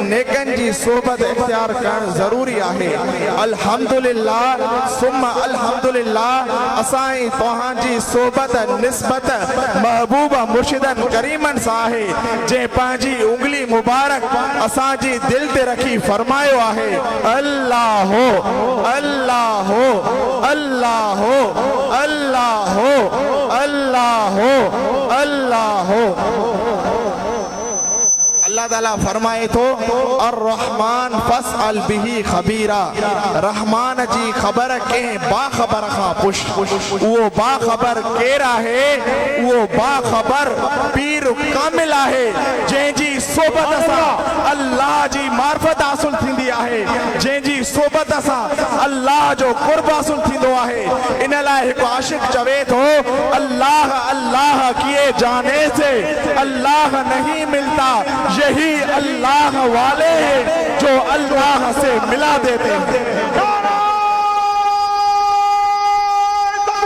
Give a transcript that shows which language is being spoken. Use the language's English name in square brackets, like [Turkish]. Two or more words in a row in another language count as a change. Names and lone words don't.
[Sindhi] नेकन जी सोबत इख्तियार करण ज़रूरी आहे [Arabic] الحمد لله ثم الحمد لله [Sindhi] असां तव्हांजी सोबत निस्बत महबूब मुर्शिदन करीमन सां आहे जंहिं पंहिंजी उंगली मुबारक असांजी दिल ते रखी फरमायो आहे अल्लाह अल्लाह अल्लाह अल्लाह अल्लाह अल्लाह अल्लाह ताला फरमाए थो [Arabic] الرحمن فاسأل به خبيرا [Sindhi] रहमान जी ख़बर कंहिं बाख़बर खां पुछ उहो बाख़बर केरु आहे उहो बाख़बर पीर कामिल आहे जंहिंजी सोबत सां अल्लाह जी मार्फत हासिल थींदी आहे जंहिंजी सोबत सां अल्लाह जो क़ुर्ब हासिल थींदो आहे इन लाइ हिकु आशिक़ चवे थो [Urdu] اللہ اللہ کیے جانے سے اللہ نہیں ملتا یہی اللہ والے ہیں جو اللہ سے ملا دیتے ہیں